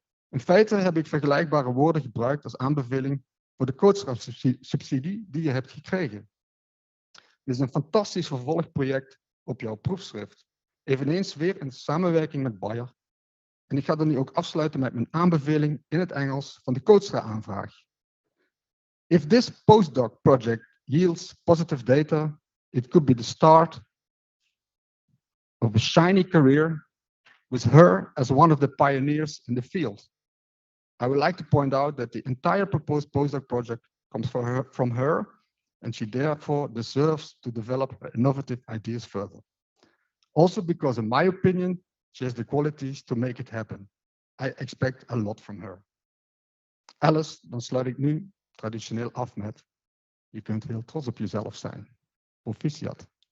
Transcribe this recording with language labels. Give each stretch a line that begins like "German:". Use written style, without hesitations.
Dutch: In feite heb ik vergelijkbare woorden gebruikt als aanbeveling voor de coachschapssubsidie die je hebt gekregen. Dit is een fantastisch vervolgproject op jouw proefschrift. Eveneens weer in samenwerking met Bayer. En ik ga dan nu ook afsluiten met mijn aanbeveling in het Engels van de Coachra-aanvraag.
English: If this postdoc project yields positive data, it could be the start of a shiny career with her as one of the pioneers in the field. I would like to point out that the entire proposed postdoc project comes from her, and she therefore deserves to develop her innovative ideas further. Also because, in my opinion, she has the qualities to make it happen. I expect a lot from her.
Dutch: Alice, dan sluit ik nu traditioneel af met: je kunt heel trots op jezelf zijn. Proficiat.